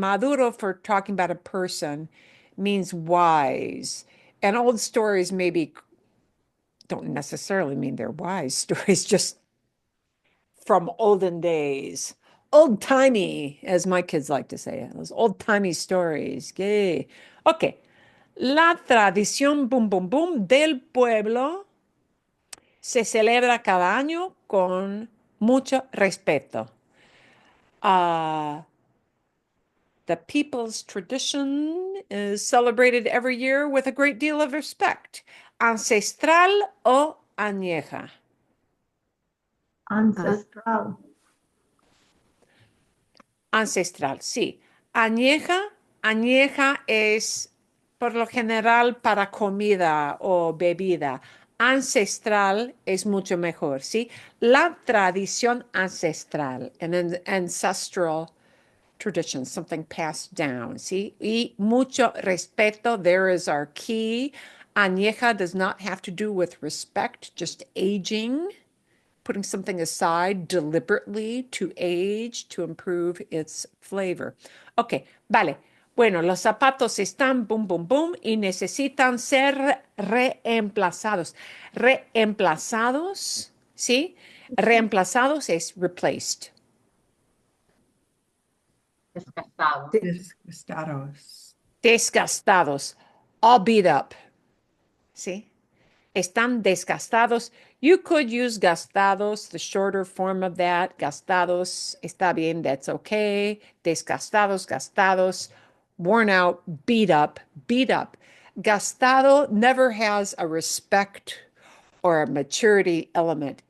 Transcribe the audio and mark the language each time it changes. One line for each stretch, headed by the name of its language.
English: Maduro, for talking about a person, means wise. And old stories maybe don't necessarily mean they're wise stories, just from olden days. Old timey, as my kids like to say, those old timey stories. Yay. Okay.
Spanish: La tradición boom boom boom del pueblo se celebra cada año con mucho respeto.
English: The people's tradition is celebrated every year with a great deal of respect.
Spanish: Ancestral o añeja. Ancestral. Ancestral, sí. Añeja es por lo general para comida o bebida. Ancestral es mucho mejor, ¿sí? La tradición ancestral,
English: an ancestral tradition, something passed down, ¿sí?
Spanish: Y mucho respeto,
English: there is our key. Añeja does not have to do with respect, just aging, putting something aside deliberately to age, to improve its flavor.
Spanish: Ok, vale. Bueno, los zapatos están boom, boom, boom y necesitan ser reemplazados. Reemplazados, ¿sí? Reemplazados es replaced. Desgastado. Desgastados.
English: Desgastados, all beat up, ¿sí?
Spanish: Están desgastados.
English: You could use gastados, the shorter form of that. Gastados,
Spanish: está bien,
English: that's okay. Desgastados, gastados, worn out, beat up, beat up. Gastado never has a respect or a maturity element.